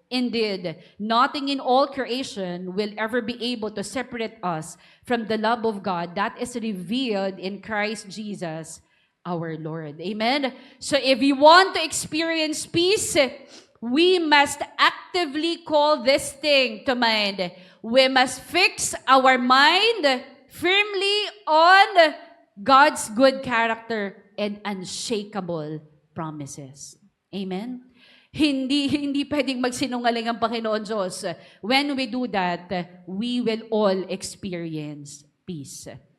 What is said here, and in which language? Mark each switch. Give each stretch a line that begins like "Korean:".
English: Indeed, nothing in all creation will ever be able to separate us from the love of God that is revealed in Christ Jesus, our Lord. Amen? So if you want to experience peace, we must actively call this thing to mind. We must fix our mind firmly on God's good character and unshakable promises. Amen?
Filipino: Hindi pwedeng magsinungaling ang Panginoon Diyos.
English: When we do that, we will all experience peace.